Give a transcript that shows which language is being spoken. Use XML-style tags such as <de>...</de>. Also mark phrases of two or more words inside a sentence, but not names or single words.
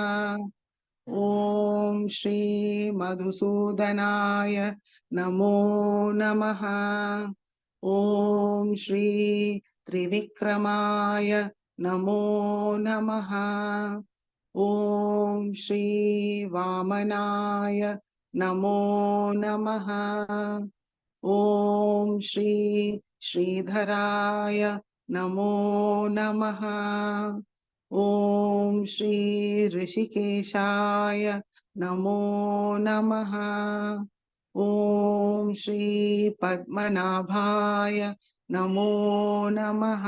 <sa>ओम श्री मधुसूदनाय नमो नमः। ओम श्री त्रिविक्रमाय नमो नमः। ओम श्री वामनाय नमो नमः. ओम् श्री श्रीधराय नमो नमः. ओम् श्री हृषीकेशाय नमो नमः. ओम् श्री पद्मनाभाय नमो नमः.</sa>